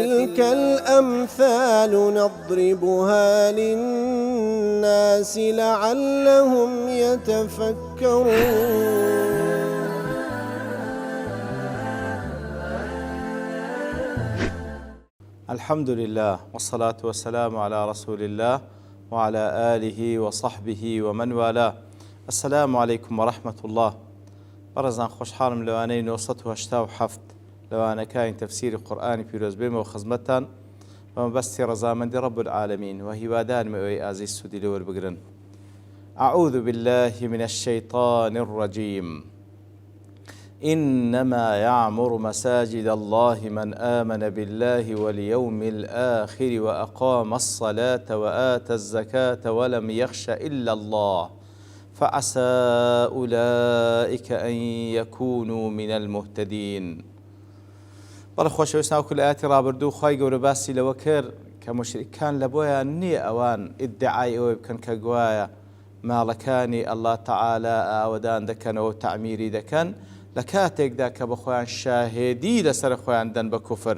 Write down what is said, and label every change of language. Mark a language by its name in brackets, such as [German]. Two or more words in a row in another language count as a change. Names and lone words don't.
[Arabic] وتلك الأمثال نضربها للناس لعلهم يتفكرون. الحمد لله والصلاة والسلام على رسول الله وعلى آله وصحبه ومن والاه. السلام عليكم ورحمة الله. [Central Kurdish] برزان خوشحالم لوانەی 987 لەوانەکانی تەفسیری قورئانی پیرۆز بێمەوە خزمەتتان بەمەبەستی ڕەزامەندی [Arabic] رب العالمین [Central Kurdish] و هیوادارم ئەوەی ئازیز سوودی لەوەربگرن. [Arabic] أعوذ بالله من الشيطان الرجيم. إنما يعمر مساجد الله من آمن بالله واليوم الآخر وأقام الصلاة وآتى الزكاة ولم يخش إلا الله فعسى أولئك أن يكونوا من المهتدين. [Central Kurdish] بەڵێ خۆشەویستان وەکو لە ئاەتی ڕابردوو خوای گەورە باسی لەوە کرد کە مشریکان لە بۆیان نییە ئەوان ئیدعای ئەوەی بکەن کە گوایە ماڵەکانی [Arabic] ئەڵڵا تەعالا [Central Kurdish] ئاوەدان دەکەنەوە و تەعمیری دەکەن لە کاتێکدا کە بە خۆیان شاهێدی لەسەر خۆیان دەن بە کوفر.